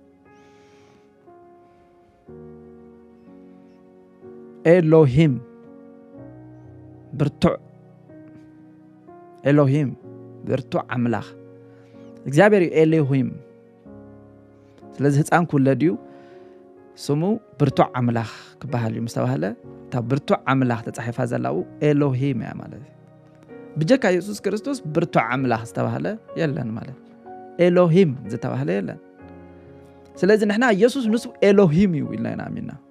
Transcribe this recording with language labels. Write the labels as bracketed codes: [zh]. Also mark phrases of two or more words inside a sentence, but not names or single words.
[ti] ኤሎሂም ብርቱዕ ኤሎሂም ብርቱዕ ኣምላኽ እግዚአብሔር ኤሎሂም ስለዚህ ህፃን ኩለድዩ ስሙ ብርቱዕ ኣምላኽ ክበሃል እዩ ምስተባሃለ እታ ብርቱዕ ኣምላኽ ተጻሒፋ ዘላው ኤሎሂም እያ ማለት ብጀካ ኢየሱስ ክርስቶስ ብርቱዕ ኣምላኽ ዝተባሃለ የለን ማለት ኤሎሂም ዝተባሃለ የለን ስለዚህ ንሕና ኢየሱስ ንሱ ኤሎሂም እዩ ኢልና ኢና